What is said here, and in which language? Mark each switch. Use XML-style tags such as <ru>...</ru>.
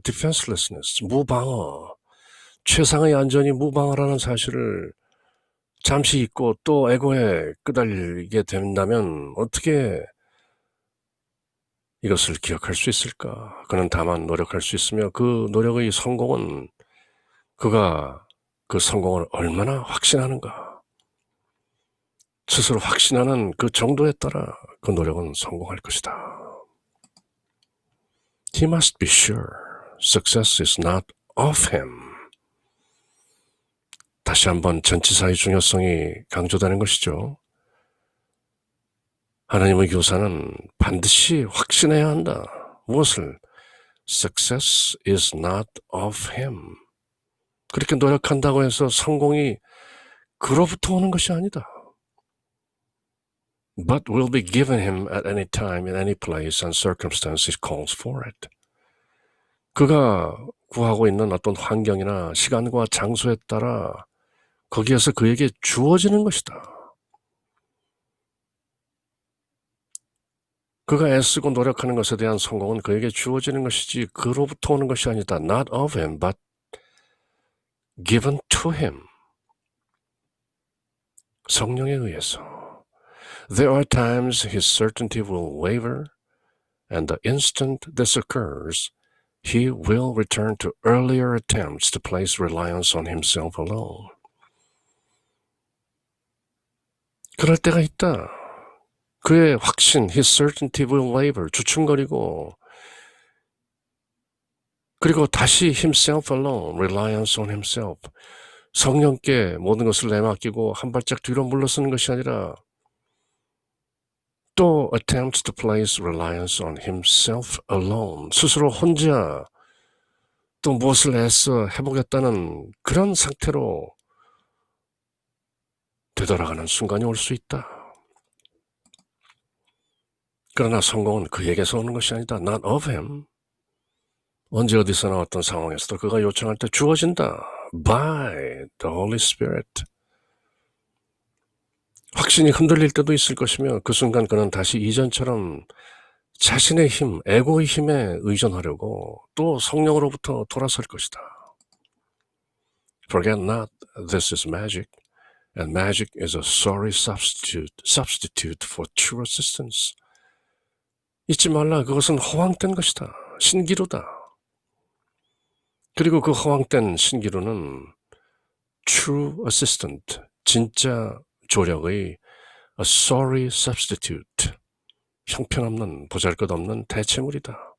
<ko>defenselessness, 무방어, 최상의 안전이 무방어라는 사실을 잠시 잊고 또 에고에 끄달리게 된다면 어떻게 이것을 기억할 수 있을까? 그는 다만 노력할 수 있으며 그 노력의 성공은 그가 그 성공을 얼마나 확신하는가? 스스로 확신하는 그 정도에 따라 그 노력은 성공할 것이다.</ko> <en>He must be sure success is not of him.</en> <ko>다시 한번 전치사의 중요성이 강조되는 것이죠. 하나님의 교사는 반드시 확신해야 한다. 무엇을?</ko> <en>Success is not of him.</en> <ko>그렇게 노력한다고 해서 성공이 그로부터 오는 것이 아니다.</ko> <en>But will be given him at any time, in any place and circumstance it calls for it.</en> <ko>그가 구하고 있는 어떤 환경이나 시간과 장소에 따라 거기에서 그에게 주어지는 것이다. 그가 애쓰고 노력하는 것에 대한 성공은 그에게 주어지는 것이지 그로부터 오는 것이 아니다.</ko> <en>Not of him, but given to him.</en> <ko>성령에 의해서.</ko> <en>There are times his certainty will waver, and the instant this occurs, he will return to earlier attempts to place reliance on himself alone.</en> <ko>그럴 때가 있다. 그의 확신,</ko> <en>his certainty will waver,</en> <ko>주춤거리고 그리고 다시 himself alone,</ko> <en>reliance on himself,</en> <ko>성령께 모든 것을 내맡기고 한 발짝 뒤로 물러서는 것이 아니라 또</ko> <en>attempts to place reliance on himself alone,</en> <ko>스스로 혼자 또 무엇을 애써 해보겠다는 그런 상태로 되돌아가는 순간이 올 수 있다. 그러나 성공은 그에게서 오는 것이 아니다.</ko> <en>Not of him.</en> <ko>언제 어디서나 어떤 상황에서도 그가 요청할 때 주어진다.</ko> <en>By the Holy Spirit.</en> <ko>확신이 흔들릴 때도 있을 것이며 그 순간 그는 다시 이전처럼 자신의 힘, 에고의 힘에 의존하려고 또 성령으로부터 돌아설 것이다.</ko> <en>Forget not, this is magic, and magic is a sorry substitute for true assistance.</en> <ko>잊지 말라, 그것은 허황된 것이다. 신기루다. 그리고 그 허황된 신기루는 true assistant, 진짜 조력의</ko> <en>a sorry substitute,</en> <ko>형편없는 보잘것없는 대체물이다.</ko>